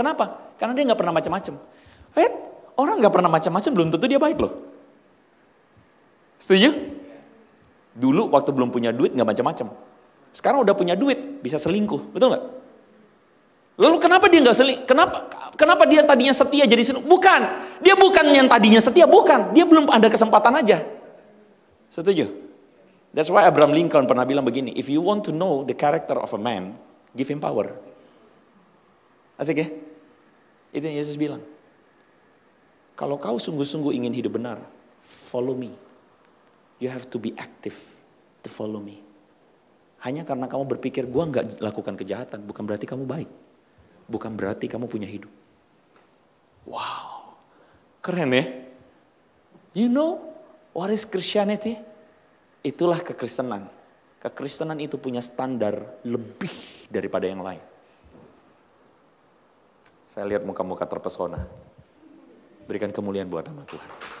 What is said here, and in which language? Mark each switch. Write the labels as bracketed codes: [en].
[id] Kenapa? Karena dia nggak pernah macam-macam. Orang nggak pernah macam-macam belum tentu dia baik loh. Setuju? Dulu waktu belum punya duit nggak macam-macam. Sekarang udah punya duit, bisa selingkuh, betul nggak? Lalu kenapa dia nggak selingkuh? Kenapa dia tadinya setia jadi selingkuh? Bukan, dia bukan yang tadinya setia, bukan. Dia belum ada kesempatan aja. Setuju? [en] That's why Abraham Lincoln [id] pernah bilang begini, [en] if you want to know the character of a man, give him power. [id] Asik ya? Itu yang Yesus bilang. Kalau kau sungguh-sungguh ingin hidup benar, [en] follow me. You have to be active to follow me. [id] Hanya karena kamu berpikir gue nggak lakukan kejahatan, bukan berarti kamu baik. Bukan berarti kamu punya hidup. Wow, keren ya? [en] You know what is Christianity? [id] Itulah kekristenan. Kekristenan itu punya standar lebih daripada yang lain. Saya lihat muka-muka terpesona. Berikan kemuliaan buat nama Tuhan.